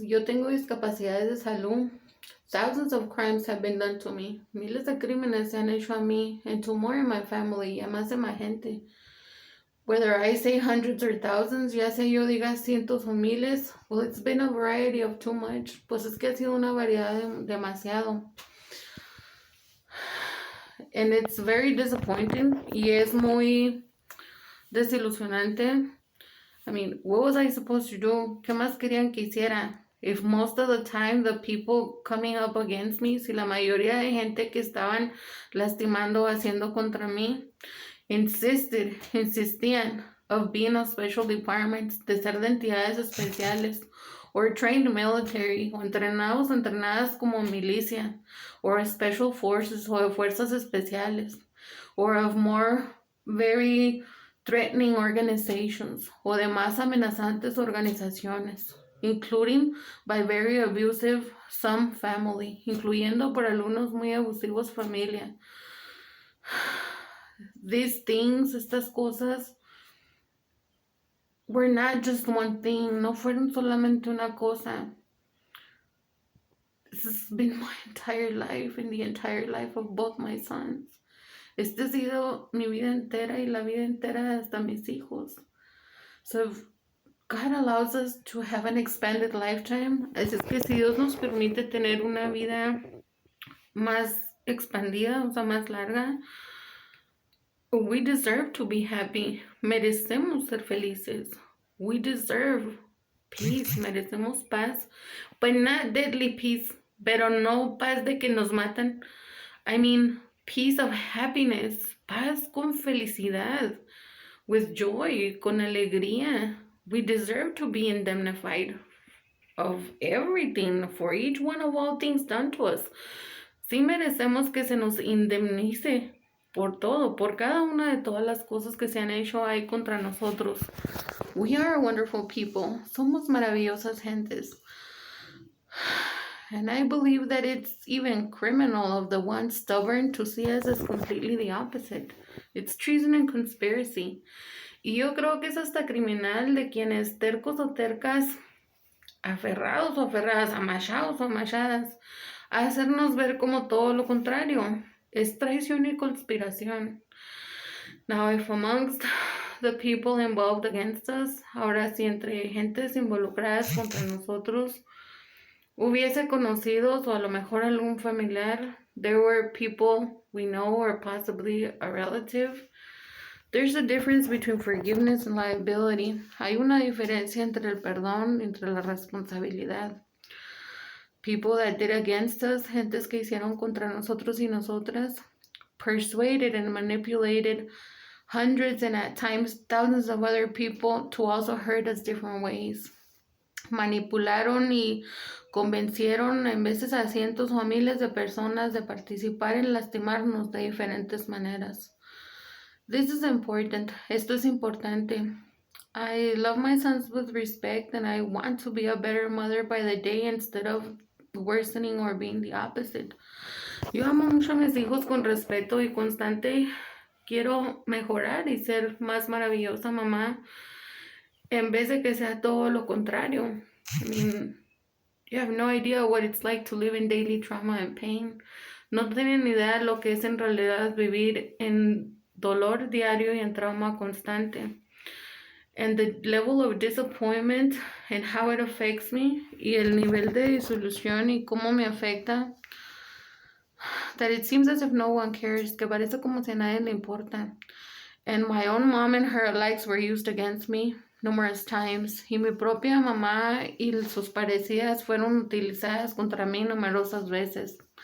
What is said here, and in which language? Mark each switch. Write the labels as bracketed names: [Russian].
[Spanish] Yo tengo discapacidades de salud. [English] Thousands of crimes have been done to me. [Spanish] Miles de crímenes se han hecho a mí [English] and to more in my family, [Spanish] y a más de mi gente. [English] Whether I say hundreds or thousands, [Spanish] ya sea yo diga cientos o miles, [English] well, it's been a variety of too much. [Spanish] Pues es que ha sido una variedad demasiado. [English] And it's very disappointing. [Spanish] Y es muy desilusionante. [English] I mean, what was I supposed to do? [Spanish] ¿Qué más querían que hiciera? [English] If most of the time the people coming up against me, [Spanish] si la mayoría de gente que estaban lastimando, haciendo contra mí, insistían [English] of being of special departments, [Spanish] de ser de entidades especiales, [English] or trained military, [Spanish] o entrenados, entrenadas como milicia, [English] or special forces, [Spanish] o de fuerzas especiales, [English] or of more very threatening organizations, [Spanish] o de más amenazantes organizaciones, [English] including by very abusive some family, [Spanish] incluyendo por algunos muy abusivos familia. [English] These things, [Spanish] estas cosas, [English] were not just one thing, [Spanish] no fueron solamente una cosa. [English] This has been my entire life and the entire life of both my sons. [Spanish] Este ha sido mi vida entera y la vida entera de hasta mis hijos. [English] So if God allows us to have an expanded lifetime, [Spanish] así es que si Dios nos permite tener una vida más expandida, o sea, más larga, [English] we deserve to be happy. [Spanish] Merecemos ser felices. [English] We deserve peace. [Spanish] Merecemos paz. [English] But not deadly peace. [Spanish] Pero no paz de que nos matan. [English] I mean, peace of happiness. [Spanish] Paz con felicidad. [English] With joy. [Spanish] Con alegría. [English] We deserve to be indemnified of everything. For each one of all things done to us. [Spanish] Sí merecemos que se nos indemnice por todo, por cada una de todas las cosas que se han hecho ahí contra nosotros. [English] We are wonderful people. [Spanish] Somos maravillosas gentes. [English] And I believe that it's even criminal of the ones stubborn to see us as completely the opposite. It's treason and conspiracy. [Spanish] Y yo creo que es hasta criminal de quienes tercos o tercas, aferrados o aferradas, amachados o amachadas, a hacernos ver como todo lo contrario. Es traición y conspiración. [English] Now, if amongst the people involved against us, [Spanish] ahora si entre gentes involucradas contra nosotros, hubiese conocidos o a lo mejor algún familiar, [English] there were people we know or possibly a relative, there's a difference between forgiveness and liability. [Spanish] Hay una diferencia entre el perdón y entre la responsabilidad. [English] People that did against us, [Spanish] gentes que hicieron contra nosotros y nosotras, [English] persuaded and manipulated hundreds and at times thousands of other people to also hurt us different ways. [Spanish] Manipularon y convencieron en veces a cientos o a miles de personas de participar en lastimarnos de diferentes maneras. [English] This is important. [Spanish] Esto es importante. [English] I love my sons with respect and I want to be a better mother by the day instead of worsening or being the opposite. [Spanish] Yo amo mucho a mis hijos con respeto y constante. Quiero mejorar y ser más maravillosa mamá en vez de que sea todo lo contrario. [English] I mean, you have no idea what it's like to live in daily trauma and pain. [Spanish] No tienen idea de lo que es en realidad vivir en dolor diario y en trauma constante. [English] And the level of disappointment and how it affects me [Spanish] y el nivel de disolución y cómo me afecta, [English] that it seems as if no one cares, [Spanish] que parece como si a nadie le importa. [English] And my own mom and her likes were used against me numerous times. [Spanish] Y mi propia mamá y sus parecidas fueron utilizadas contra mí numerosas veces.